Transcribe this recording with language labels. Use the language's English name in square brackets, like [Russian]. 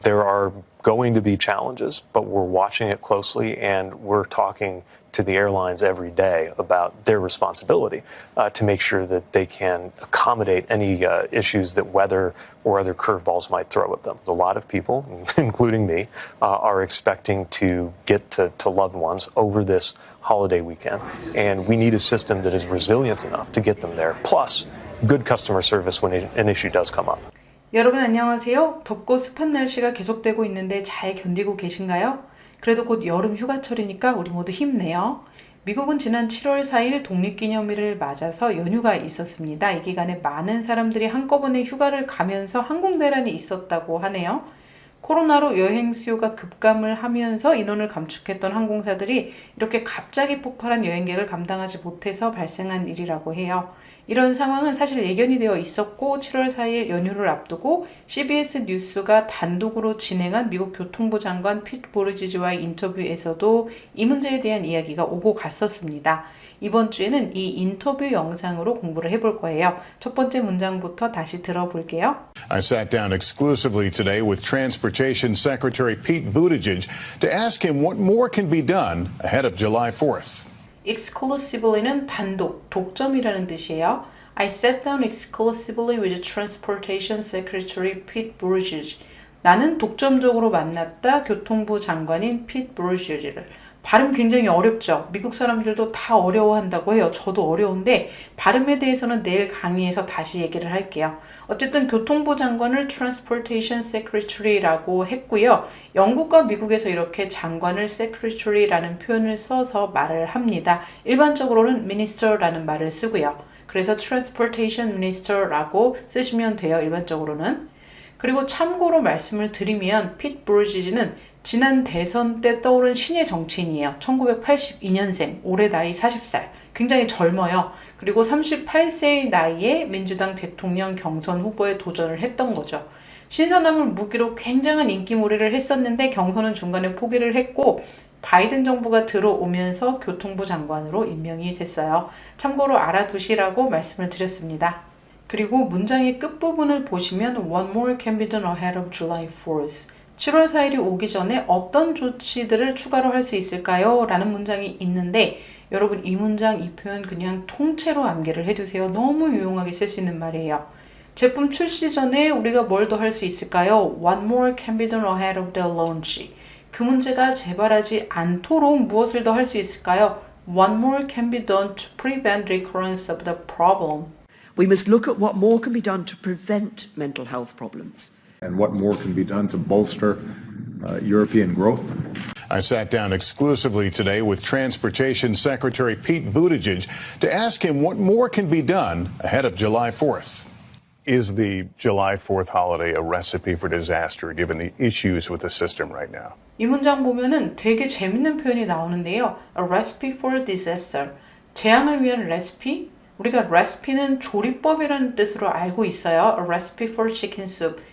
[English] There are going to be challenges, but we're watching it closely and we're talking to the airlines every day about their responsibility to make sure that they can accommodate any issues that weather or other curveballs might throw at them. A lot of people, including me, are expecting to get to loved ones over this holiday weekend, and we need a system that is resilient enough to get them there, plus good customer service when an issue does come up. [Korean] 여러분 안녕하세요. 덥고 습한 날씨가 계속되고 있는데 잘 견디고 계신가요? 그래도 곧 여름 휴가철이니까 우리 모두 힘내요. 미국은 지난 7월 4일 독립기념일을 맞아서 연휴가 있었습니다. 이 기간에 많은 사람들이 한꺼번에 휴가를 가면서 항공대란이 있었다고 하네요. 코로나로 여행 수요가 급감을 하면서 인원을 감축했던 항공사들이 이렇게 갑자기 폭발한 여행객을 감당하지 못해서 발생한 일이라고 해요. 이런 상황은 사실 예견이 되어 있었고 7월 4일 연휴를 앞두고 CBS 뉴스가 단독으로 진행한 미국 교통부 장관 피트 부티지지와의 인터뷰에서도 이 문제에 대한 이야기가 오고 갔었습니다. 이번 주에는 이 인터뷰 영상으로 공부를 해볼 거예요. 첫 번째 문장부터 다시 들어볼게요. [English] I sat down exclusively today with Transportation Secretary Pete Buttigieg to ask him what more can be done ahead of July 4th. [Korean] exclusively는 단독, 독점이라는 뜻이에요. [English] I sat down exclusively with Transportation Secretary Pete Buttigieg. [Korean] 나는 독점적으로 만났다 교통부 장관인 피트 부티지지를. 발음 굉장히 어렵죠. 미국 사람들도 다 어려워한다고 해요. 저도 어려운데 발음에 대해서는 내일 강의에서 다시 얘기를 할게요. 어쨌든 교통부 장관을 Transportation Secretary라고 했고요. 영국과 미국에서 이렇게 장관을 Secretary라는 표현을 써서 말을 합니다. 일반적으로는 Minister라는 말을 쓰고요. 그래서 Transportation Minister라고 쓰시면 돼요. 일반적으로는. 그리고 참고로 말씀을 드리면 피트 부티지지는 지난 대선 때 떠오른 신예 정치인이에요. 1982년생, 올해 나이 40살. 굉장히 젊어요. 그리고 38세의 나이에 민주당 대통령 경선 후보에 도전을 했던 거죠. 신선함을 무기로 굉장한 인기몰이를 했었는데 경선은 중간에 포기를 했고 바이든 정부가 들어오면서 교통부 장관으로 임명이 됐어요. 참고로 알아두시라고 말씀을 드렸습니다. 그리고 문장의 끝부분을 보시면 [English] What more can be done ahead of July 4th? [Korean] 7월 4일이 오기 전에 어떤 조치들을 추가로 할 수 있을까요? 라는 문장이 있는데 여러분 이 문장, 이 표현 그냥 통째로 암기를 해두세요. 너무 유용하게 쓸 수 있는 말이에요. 제품 출시 전에 우리가 뭘 더 할 수 있을까요? [English] What more can be done ahead of the launch? [Korean] 그 문제가 재발하지 않도록 무엇을 더 할 수 있을까요? [English] What more can be done to prevent recurrence of the problem? We must look at what more can be done to prevent mental health problems. And what more can be done to bolster European growth. I sat down exclusively today with Transportation Secretary Pete Buttigieg to ask him what more can be done ahead of July 4th. Is the July 4th holiday a recipe for disaster given the issues with the system right now? [Korean] 이 문장 보면은 되게 재밌는 표현이 나오는데요. [English] A recipe for disaster. [Korean] 재앙을 위한 레시피? 우리가 레시피는 조리법이라는 뜻으로 알고 있어요. [English] A recipe for chicken soup.